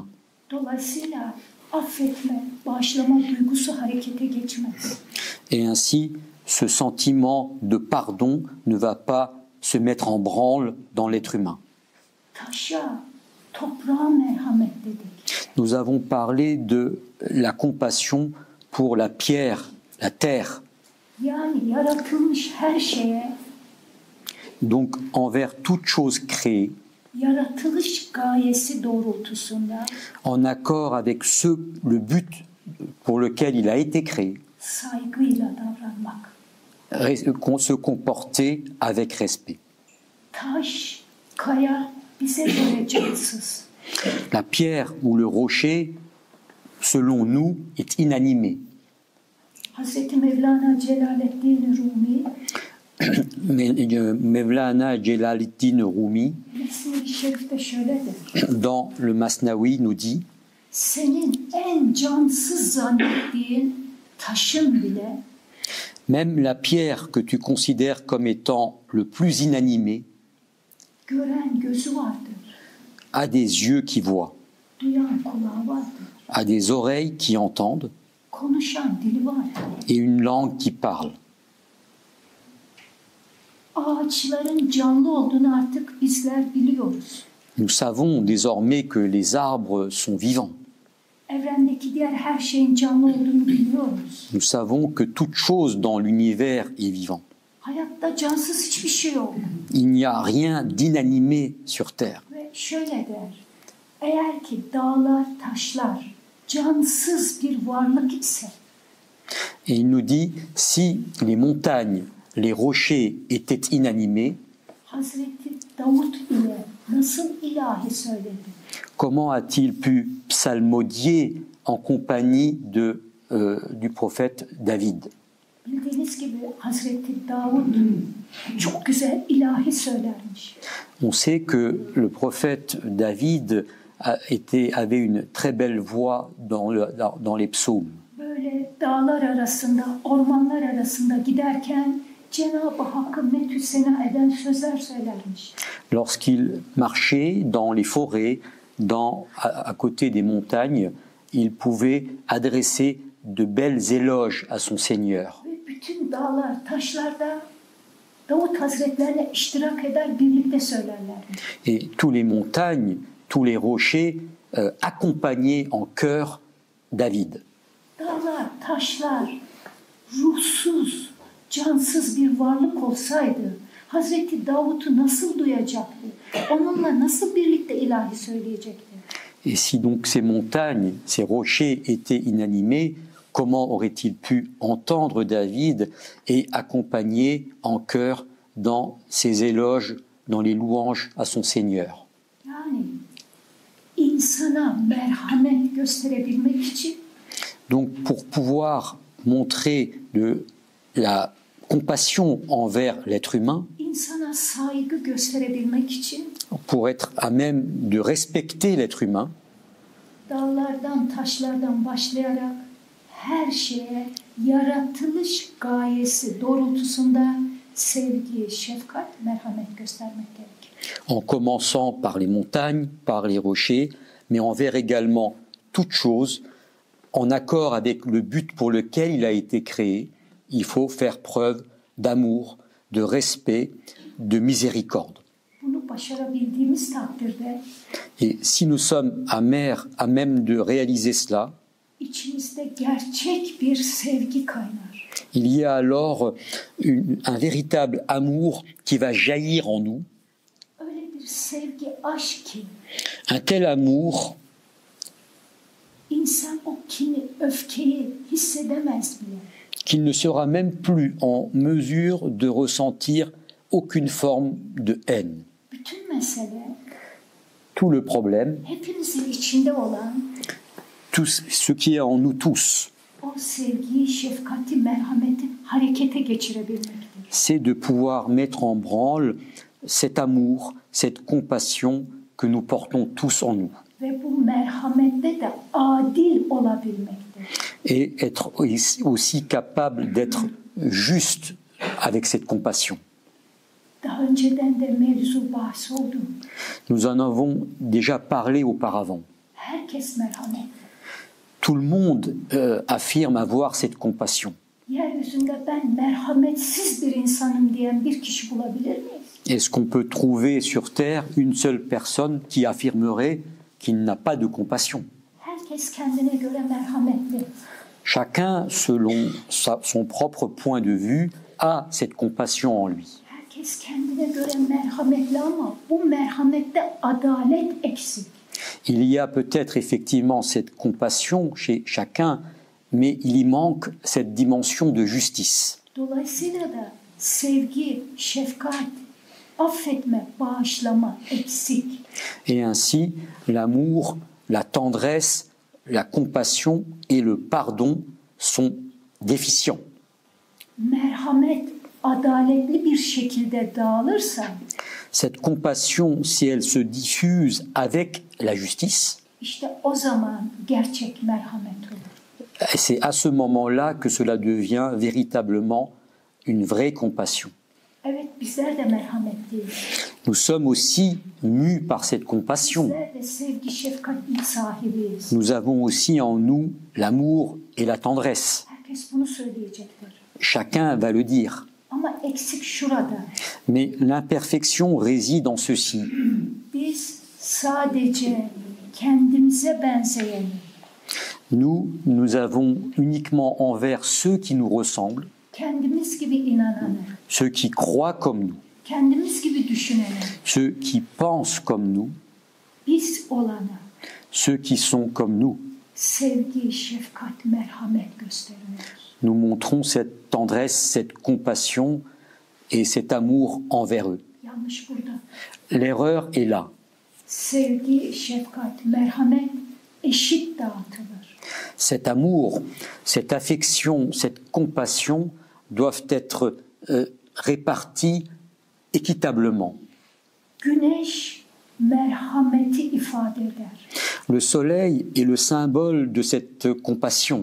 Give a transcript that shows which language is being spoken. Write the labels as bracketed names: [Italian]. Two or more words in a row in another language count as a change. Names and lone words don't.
[Turkish] Dolayısıyla affetme, bağışlama duygusu harekete geçmez. [French] Et ainsi, ce sentiment de pardon ne va pas se mettre en branle dans l'être humain. [Turkish] Taşa, toprağa merhamet dedik. [French] Nous avons parlé de la compassion pour la pierre, la terre, [Turkish] Yani yaratılmış her şeye, [French] donc envers toute chose créée, [Turkish] yaratılış gayesi doğrultusunda [French] en accord avec le but pour lequel il a été créé, [Turkish] saygıyla davranmak. [French] se comporter avec respect. [Turkish] Taş, kaya bize göre cansız. [French] La pierre ou le rocher, selon nous, est inanimé. [Turkish] Hazreti Mevlana Celaleddin Rumi [French] Mevlana Celaleddin Rumi, [Turkish] Mesnevi Şerif'te şöyle der. [French] dans le Masnavi, nous dit [Turkish] Senin en cansız zannettiğin taşın bile [French] même la pierre que tu considères comme étant le plus inanimé [Turkish] gören gözü vardır. [French] a des yeux qui voient, [Turkish] duyan kulağı vardır, [French] a des oreilles qui entendent [Turkish] konuşan dili var. [French] et une langue qui parle. [Turkish] Ağaçların canlı olduğunu artık bizler biliyoruz. [French] Nous savons désormais que les arbres sont vivants. [Turkish] Evrendeki diğer her şeyin canlı olduğunu biliyoruz. [French] Nous savons que toute chose dans l'univers est vivant. [Turkish] Hayatta cansız hiçbir şey yok. [French] Il n'y a rien d'inanimé sur Terre. [Turkish] Ve şöyle der, eğer ki dağlar, taşlar cansız bir varlık ise, [French] Et il nous dit, si les montagnes, les rochers étaient inanimés, [Turkish] Hazreti Davut ile nasıl ilahi söyledi? [French] comment a-t-il pu psalmodier en compagnie du prophète David? [Turkish] Bildiğiniz gibi Hazreti Davut çok güzel ilahi söylermiş. [French] On sait que le prophète David avait une très belle voix dans les psaumes. [Turkish] Böyle dağlar arasında, ormanlar arasında giderken Cenab-ı Hakk'ı metüsena eden sözler söylermiş. [French] Lorsqu'il marchait dans les forêts, à côté des montagnes, il pouvait adresser de belles éloges à son Seigneur. [Turkish] Ve bütün dağlar, taşlarda Davut Hazretlerine iştirak eder, birlikte söylerlermiş. [French] Et tous les montagnes, tous les rochers accompagnaient en chœur David. [Turkish] Dağlar, taşlar ruhsuz, cansız bir varlık olsaydı Hazreti Davut'u nasıl duyacaktı? Onunla nasıl birlikte ilahi söyleyecekti? [French] Et si donc ces montagnes, ces rochers étaient inanimés, comment aurait-il pu entendre David et accompagner en chœur dans ses éloges, dans les louanges à son Seigneur? [Turkish] Yani insana merhamet gösterebilmek için, [French] donc pour pouvoir montrer la compassion envers l'être humain, [Turkish] insana saygı gösterebilmek için, [French] pour être à même de respecter l'être humain, [Turkish] dağlardan, taşlardan başlayarak her şeye yaratılış gayesi doğrultusunda sevgi, şefkat, merhamet göstermek gerekir. [French] En commençant par les montagnes, par les rochers, mais envers également toute chose, en accord avec le but pour lequel il a été créé, il faut faire preuve d'amour, de respect, de miséricorde. [Turkish] Bunu başarabildiğimiz takdirde [French] Et si nous sommes à même de réaliser cela, [Turkish] içimizde gerçek bir sevgi kaynar. [French] il y a alors un véritable amour qui va jaillir en nous, [Turkish] Öyle bir sevgi, aşk ki [French] un tel amour [Turkish] insan o kini, öfkeyi hissedemez bile. [French] qu'il ne sera même plus en mesure de ressentir aucune forme de haine. [Turkish] Bütün mesele [French] Tout le problème, [Turkish] hepimizin içinde olan [French] tout ce qui est en nous tous, [Turkish] o sevgiyi, şefkati, merhameti harekete geçirebilmektir. [French] c'est de pouvoir mettre en branle cet amour, cette compassion que nous portons tous en nous. [Turkish] Ve bu merhamette de adil olabilmektir. [French] Et être aussi capable d'être juste avec cette compassion. [Turkish] Daha önceden de mevzu bahsi oldu. [French] Nous en avons déjà parlé auparavant. [Turkish] Herkes merhamet. [French] Tout le monde affirme avoir cette compassion. [Turkish] Yeryüzünde ben merhametsiz bir insanım diyen bir kişi bulabilir miyiz? [French] Est-ce qu'on peut trouver sur Terre une seule personne qui affirmerait qu'il n'a pas de compassion? [Turkish] Herkes kendine göre merhametli. [French] Chacun, selon son propre point de vue, a cette compassion en lui. [Turkish] Herkes kendine göre merhametli ama bu merhamette adalet eksik. [French] Il y a peut-être effectivement cette compassion chez chacun, mais il y manque cette dimension de justice. [Turkish] Dolayısıyla da sevgi, şefkat, affetme, bağışlama eksik. [French] Et ainsi, l'amour, la tendresse, la compassion et le pardon sont déficients. [Turkish] Merhamet adaletli bir şekilde dağılırsa, [French] Cette compassion, si elle se diffuse avec la justice, [Turkish] işte o zaman gerçek merhamet olur. [French] c'est à ce moment-là que cela devient véritablement une vraie compassion. [Turkish] Evet, bizler de merhametliyiz. [French] Nous sommes aussi mus par cette compassion. [Turkish] Bizler de sevgi, şefkatin sahibiyiz. [French] Nous avons aussi en nous l'amour et la tendresse. [Turkish] Herkes bunu söyleyecektir. [French] Chacun va le dire. [Turkish] Ama eksik şurada. [French] Mais l'imperfection réside en ceci. [Turkish] Biz sadece kendimize benzeyeni, [French] Nous avons uniquement envers ceux qui nous ressemblent, [Turkish] kendimiz gibi inananı, [French] ceux qui croient comme nous, [Turkish] kendimiz gibi düşüneni, [French] ceux qui pensent comme nous, [Turkish] biz olanı, [French] ceux qui sont comme nous. [Turkish] sevgi, şefkat, merhamet gösteriyoruz. [French] Nous montrons cette tendresse, cette compassion et cet amour envers eux. [Turkish] Yanlış burada. [French] L'erreur est là. [Turkish] Sevgi, şefkat, merhamet eşit dağıtılır. [French] Cet amour, cette affection, cette compassion doivent être répartis équitablement. [Turkish] Güneş merhameti ifade eder. [French] Le soleil est le symbole de cette compassion.